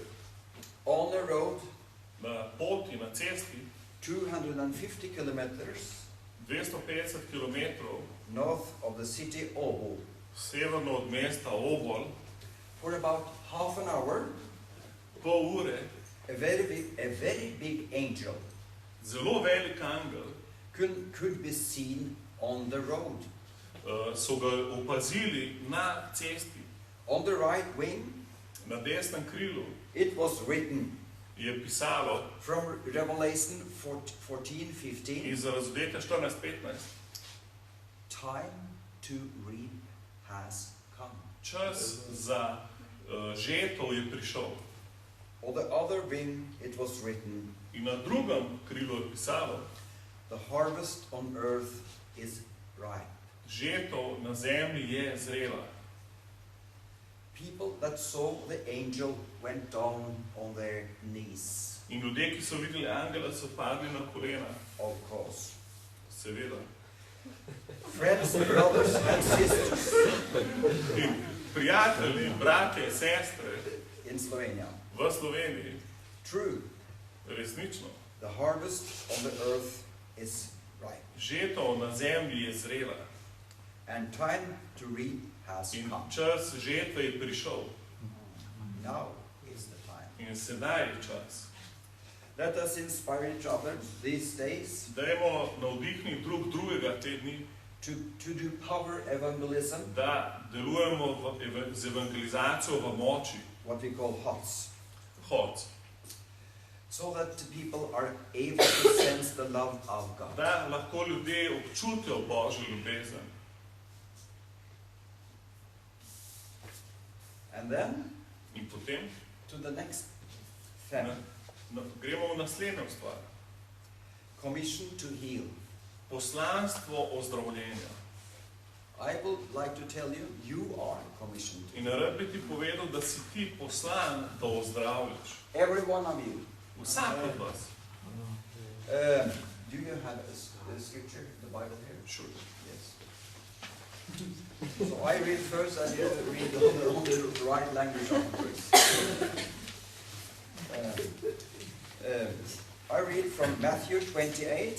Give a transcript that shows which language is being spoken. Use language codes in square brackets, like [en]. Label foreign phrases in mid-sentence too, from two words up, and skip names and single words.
[en] On the road, [sl] Na poti, na cesti, [en] 250 kilometers [sl] 250 km [en] north of the city Åbo. [sl] severno od mesta Obol, [en] For about half an hour, [sl] pol ure, [en] a very big angel [sl] zelo velik angel, [en] could be seen on the road. [sl] so ga opazili na cesti, [en] On the right wing, [sl] na desnem krilu, [en] it was written [sl] je pisalo [en] from Revelation 14:15, [sl] iz Razodetja 14:15, [en] time to reap has come. [sl] čas za žetev je prišel. [en] On the other wing, it was written, [sl] In na drugem krilu je pisalo, [en] the harvest on earth is ripe. [sl] žetev na zemlji je zrela. [en] People that saw the angel went down on their knees, [sl] In ljudje, ki so videli angela, so padli na kolena, [en] of course. [sl] seveda. [en] Friends, brothers and sisters [sl] In prijatelji, bratje, sestre [en] in Slovenia, [sl] v Sloveniji, [en] true, [sl] resnično, [en] the harvest on the earth is ripe, [sl] žetev na zemlji je zrela. [en] and time to reap has [sl] In [en] come. [sl] čas žetve je prišel. [en] Now is the time. [sl] In sedaj je čas. [en] Let us inspire each other these days [sl] Dajmo navdihniti drug drugega te dni, [en] to do power evangelism, [sl] da delujemo z evangelizacijo v moči, [en] what we call HOTS, [sl] hod, [en] so that people are able to sense the love of God. [sl] da lahko ljudje občutijo Božjo ljubezen. [en] And then [sl] In potem [en] to the next thing, [sl] gremo v naslednjo stvar. [en] commission to heal. [sl] Poslanstvo ozdravljenja. [en] I would like to tell you, you are commissioned. [sl] In rad bi ti povedal, da si ti poslan, da ozdravljaš. [en] Every one of you. [sl] Vsak od vas. [en] Do you have a scripture, the Bible here? Sure. Yes. So I read first and you read on the right language afterwards. I read from Matthew 28.